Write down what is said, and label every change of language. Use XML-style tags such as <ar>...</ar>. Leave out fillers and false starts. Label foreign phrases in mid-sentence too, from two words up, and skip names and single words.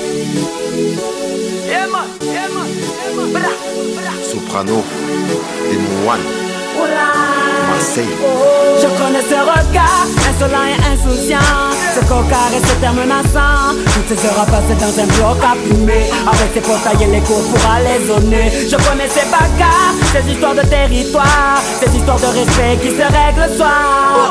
<en>Yeah man, yeah man, yeah man. Bra, bra.</en> <fr>Soprano, des moines, Marseille. Je connais ce regard, insolent et insouciant, ce cocard et ce terme menaçant. Toutes ces heures passées dans un bloc à fumer, avec ses portails et les cours pour aller zoner. Je connais ces bagarres, ces histoires de territoire, ces histoires de respect qui se règlent le soir.</fr>